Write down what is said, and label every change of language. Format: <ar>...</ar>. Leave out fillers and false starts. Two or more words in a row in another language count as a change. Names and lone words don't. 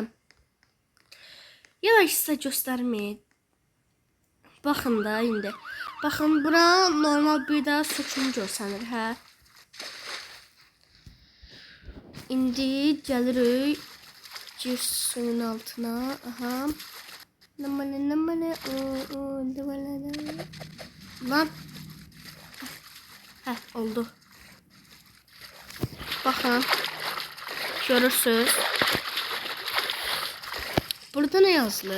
<az>Yavaş sizə göstərməyim. Baxın da indi. Baxın bura normal bir də söküm görsənir, hə? İndi gəlirik suyun altına. Aha.</az> <tr>Lan. Heh, oldu. Bakın. Görürsünüz. Burada ne yazılı?</tr>